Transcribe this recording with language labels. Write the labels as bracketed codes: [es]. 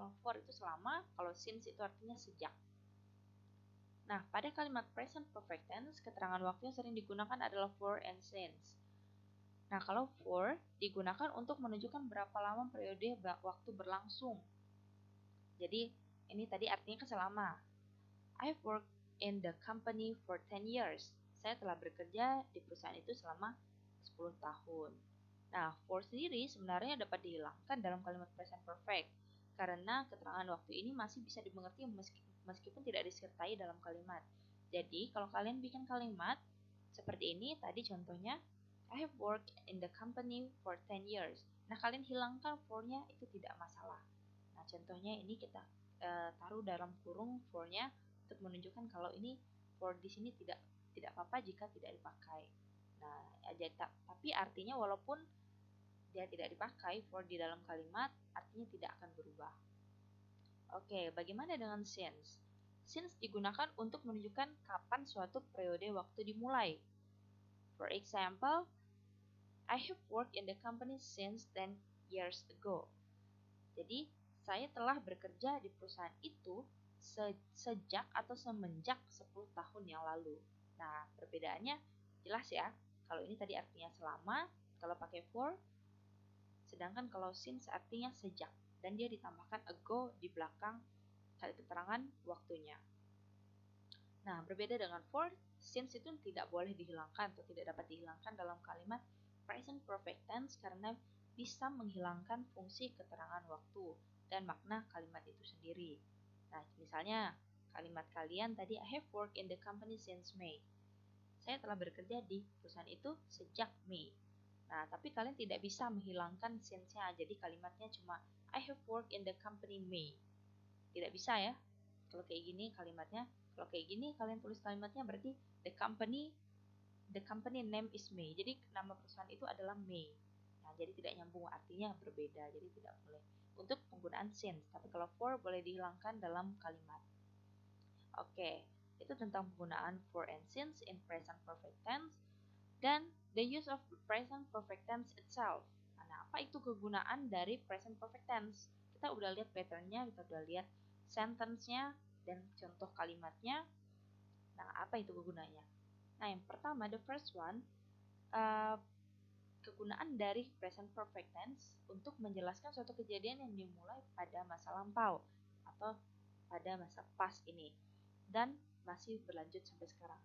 [id] Kalau for itu selama, kalau since itu artinya sejak. Nah, pada kalimat present perfect tense, keterangan waktu yang sering digunakan adalah for and since. Nah, kalau for digunakan untuk menunjukkan berapa lama periode waktu berlangsung. Jadi, ini tadi artinya selama. [en] I've worked in the company for 10 years. [id] Saya telah bekerja di perusahaan itu selama 10 tahun. Nah, for sendiri sebenarnya dapat dihilangkan dalam kalimat present perfect karena keterangan waktu ini masih bisa dimengerti meskipun tidak disertai dalam kalimat. Jadi, kalau kalian bikin kalimat seperti ini, tadi contohnya, [en] I have worked in the company for 10 years. [id] Nah, kalian hilangkan for-nya, itu tidak masalah. Nah, contohnya ini kita taruh dalam kurung for-nya untuk menunjukkan kalau ini for di sini tidak apa-apa jika tidak dipakai. Nah, tapi artinya walaupun dia tidak dipakai, for di dalam kalimat artinya tidak akan berubah. Oke, bagaimana dengan since? Since digunakan untuk menunjukkan kapan suatu periode waktu dimulai. [en] For example, I have worked in the company since 10 years ago. [id] Jadi, saya telah bekerja di perusahaan itu sejak atau semenjak 10 tahun yang lalu. Nah, perbedaannya jelas ya. Kalau ini tadi artinya selama, kalau pakai for, sedangkan kalau since artinya sejak, dan dia ditambahkan ago di belakang kali keterangan waktunya. Nah, berbeda dengan for, since itu tidak boleh dihilangkan atau tidak dapat dihilangkan dalam kalimat present perfect tense karena bisa menghilangkan fungsi keterangan waktu dan makna kalimat itu sendiri. Nah, misalnya kalimat kalian tadi, [en] I have worked in the company since May. [id] Saya telah bekerja di perusahaan itu sejak Mei. Nah, tapi kalian tidak bisa menghilangkan since-nya, jadi kalimatnya cuma [en] I have worked in the company May. [id] Tidak bisa ya. Kalau kayak gini kalimatnya, kalau kayak gini kalian tulis kalimatnya berarti [en] the company name is May. [id] Jadi nama perusahaan itu adalah May. Nah, jadi tidak nyambung, artinya berbeda. Jadi tidak boleh untuk penggunaan since. Tapi kalau for boleh dihilangkan dalam kalimat. Oke, itu tentang penggunaan for and since in present perfect tense. [en] Dan the use of present perfect tense itself. [id] Nah, apa itu kegunaan dari present perfect tense? Kita udah lihat patternnya, kita udah lihat sentence-nya dan contoh kalimatnya. Nah, apa itu kegunaannya? Nah, yang pertama, [en] the first one, [id] kegunaan dari present perfect tense untuk menjelaskan suatu kejadian yang dimulai pada masa lampau atau pada masa past ini dan masih berlanjut sampai sekarang.